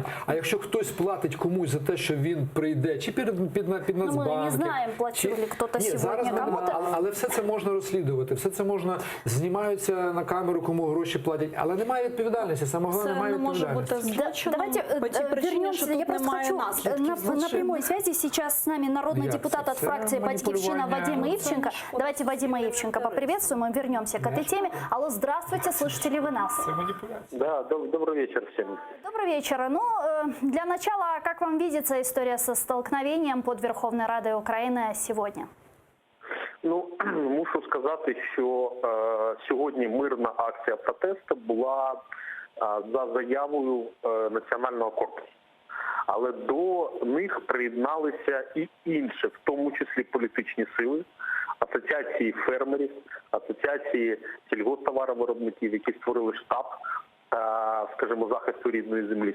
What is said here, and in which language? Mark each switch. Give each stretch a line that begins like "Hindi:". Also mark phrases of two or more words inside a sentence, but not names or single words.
Ukrainian: А якщо хтось платить комусь за те, що він прийде, чи під Нацбанки... Ми не знаємо, платив ли хтось сьогодні кому-то. Але все це можна розслідувати, все це можна, знімаються на камеру, кому гроші платять, але немає відповідальності, саме головне, немає відповідальності.
Russian: Давайте вернемся, я просто хочу на прямой связи сейчас с нами народный депутат от фракции «Батькивщина» Вадим Ивченко. Давайте Вадима Ивченко поприветствуем и вернемся к этой теме. Алло, здравствуйте, слышите ли вы нас? Да, добрый вечер всем. Добрый вечер. Ну, для начала, как вам видится история со столкновением под Верховной Радой Украины сегодня?
Ukrainian: Ну, мушу сказати, що сьогодні мирна акція протесту була за заявою Національного корпусу. Але до них приєдналися і інші, в тому числі політичні сили, асоціації фермерів, асоціації сільгосптоваровиробників, які створили штаб, скажімо, захисту рідної землі.